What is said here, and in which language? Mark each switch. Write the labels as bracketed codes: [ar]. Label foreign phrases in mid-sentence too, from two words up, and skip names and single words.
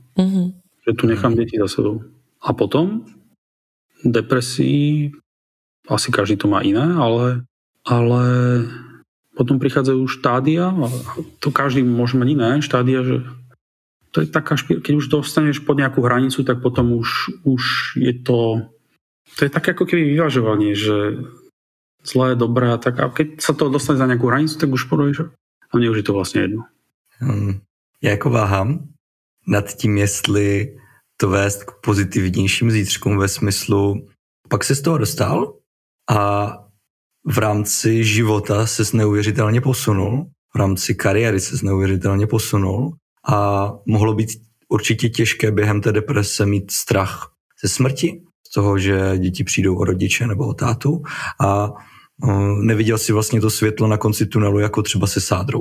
[sk] Že tu nechám deti za sebou. A potom depresii, asi každý to má iné, ale potom prichádzajú štádia, a to každý môže mať iné štádia, že to je taká keď už dostaneš pod nejakú hranicu, tak potom už je to je také ako keby vyvažovanie, že zlé, dobré a tak. A keď sa to dostane za nejakú hranicu, tak už povieš, a mne už je to vlastne jedno. [cs] Já jako váhám nad tím, jestli to vést k pozitivnějším zítřkům ve smyslu, pak se z toho dostal a v rámci života se neuvěřitelně posunul, v rámci kariéry se neuvěřitelně posunul a mohlo být určitě těžké během té deprese mít strach ze smrti, z toho, že děti přijdou o rodiče nebo o tátu a neviděl si vlastně to světlo na konci tunelu jako třeba se sádrou.